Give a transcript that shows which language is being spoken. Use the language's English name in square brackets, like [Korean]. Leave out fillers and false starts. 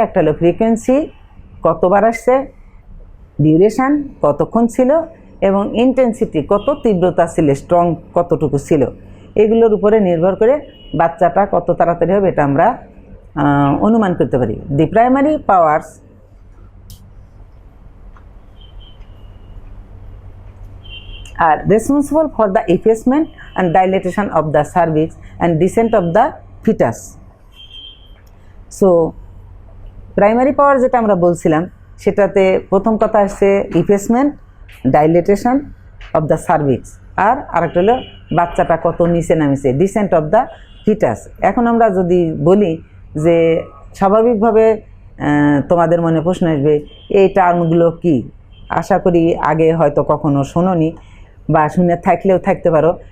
[Bangla] একটা হলো ফ্রিকোয়েন্সি, কতবার আসছে, ডিউরেশান কতক্ষণ ছিল, এবং ইন্টেন্সিটি, কত তীব্রতা ছিল, স্ট্রং কতটুকু ছিল। এগুলোর উপরে নির্ভর করে বাচ্চাটা কত তাড়াতাড়ি হবে এটা আমরা অনুমান করতে পারি। [English] The primary powers are responsible for the effacement and dilatation of the cervix and descent of the fetus. [Bangla] So primary পাওয়ার যেটা আমরা বলছিলাম সেটাতে প্রথম কথা আসছে ইফেসমেন্ট, ডাইলেটেশন অফ দ্য সার্ভিক্স, আর আরেকটা হলো বাচ্চাটা কত নিচে নামিছে, ডিসেন্ট অফ দ্য ফিটাস। এখন আমরা যদি বলি যে স্বাভাবিকভাবে তোমাদের মনে প্রশ্ন আসবে এই টার্মগুলো কি, আশা করি আগে হয়তো কখনো শোনোনি বা শুনে থাকলেও থাকতে পারো।